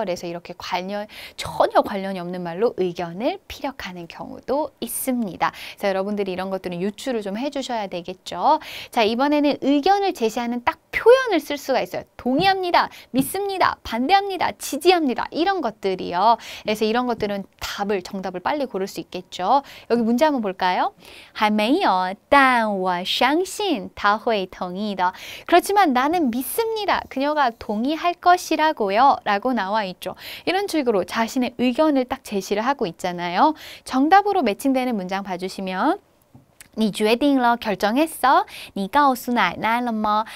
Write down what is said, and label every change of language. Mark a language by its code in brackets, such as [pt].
[ko] 그래서 이렇게 전혀 관련이 없는 말로 의견을 피력하는 경우도 있습니다. 그래서 여러분들이 이런 것들은 유추를 좀 해주셔야 되겠죠. 자, 이번에는 의견을 제시하는 딱 표현을 쓸 수가 있어요. 동의합니다, 믿습니다, 반대합니다, 지지합니다. 이런 것들이요. 그래서 이런 것들은 정답을 빨리 고를 수 있겠죠. 여기 문제 한번 볼까요? [zh] 还没有,但我相信他会同意的. [ko] 그렇지만 나는 믿습니다. 그녀가 동의할 것이라고요. 라고 나와 있죠. 이런 식으로 자신의 의견을 딱 제시를 하고 있잖아요. 정답으로 매칭되는 문장 봐주시면 [zh] 你决定了, [ko] 결정했어? [zh] 你告诉奶奶了吗?